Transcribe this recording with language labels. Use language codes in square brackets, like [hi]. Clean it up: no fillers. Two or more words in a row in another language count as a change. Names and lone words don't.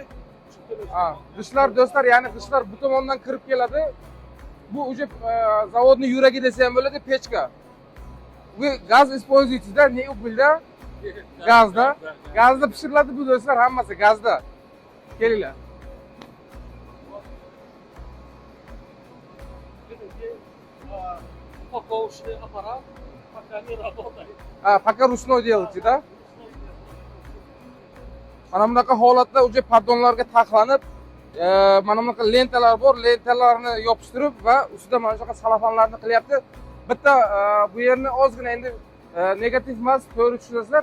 [uz] G'ishlar do'stlar, ya'ni g'ishlar bu tomondan kirib keladi. Bu uje zavodning yuragi desa ham bo'ladi, pechka. Bu gaz используется-da, ne ubilda? Gazda. Gazda pishiriladi bu do'stlar, hammasi gazda. Kelinglar. [ru] Упаковочный аппарат, пока не работает. Пока ручной делаете, да? [uz] Mana bunaqa holatda uje pardonlarga taxlanib, mana bunaqa lentalar bor, lentalarni yopishtirib va ustida mana shunaqa salafanlarni qilyapti. Bitta bu yerni ozgina endi negativ emas, to'g'ri tushunasizlar.